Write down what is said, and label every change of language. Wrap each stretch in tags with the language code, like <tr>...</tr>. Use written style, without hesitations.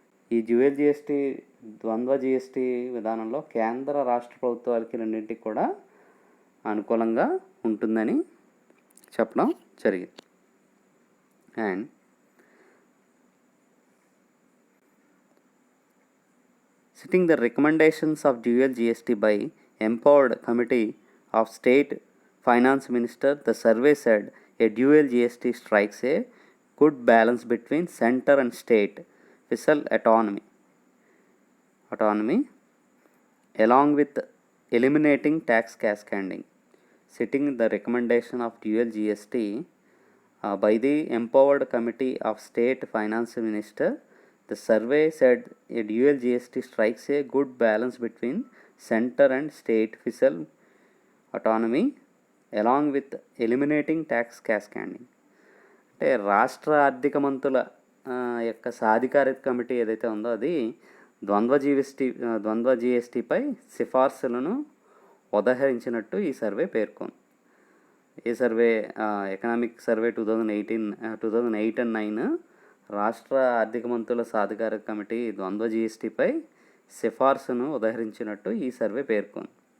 <te>ఈ dual GST, ద్వంద్వ GST విధానంలో కేంద్ర రాష్ట్ర ప్రభుత్వాలకి రెండింటికి కూడా అనుకూలంగా ఉంటుందని చెప్పడం జరిగింది.</te> <en>And citing the recommendations of dual GST by empowered committee of state finance minister, the survey said a dual GST strikes a good balance between center and state fiscal autonomy along with eliminating tax cascading. Citing the recommendation of dual GST by the empowered committee of state finance minister, the survey said a dual GST strikes a good balance between center and state fiscal autonomy along with eliminating tax cascading.</en> <te>అంటే రాష్ట్ర ఆర్థిక మంత్రుల యొక్క సాధికారిక committee ఏదైతే ఉందో అది ద్వంద్వ జిఎస్టీపై సిఫార్సులను ఉదహరించినట్టు ఈ సర్వే పేర్కొంది. ఈ సర్వే ఎకనామిక్ సర్వే 2008 and 9 రాష్ట్ర ఆర్థిక మంత్రుల సాధికారిక కమిటీ ద్వంద్వ జిఎస్టీపై సిఫార్సును ఉదహరించినట్టు ఈ సర్వే పేర్కొంది.</te>